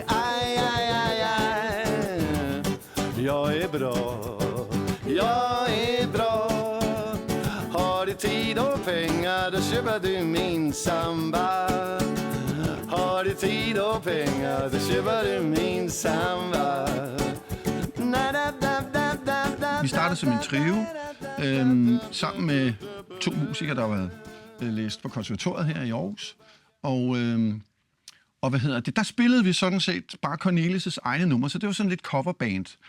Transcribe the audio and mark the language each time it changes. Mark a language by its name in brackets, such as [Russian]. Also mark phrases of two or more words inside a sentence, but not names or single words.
[Swedish] Aj, aj, aj, aj. Jag är bra, jag är bra. Har du tid och pengar, då köper du min samba. Har du tid och pengar, då köper du min samba. [Danish] Vi startede som en trio, sammen med 2 musikere, der var læst på konservatoriet her i Aarhus. Og hvad hedder det? Der spillede vi sådan set bare Cornelis' egne numre, så det var sådan lidt coverband.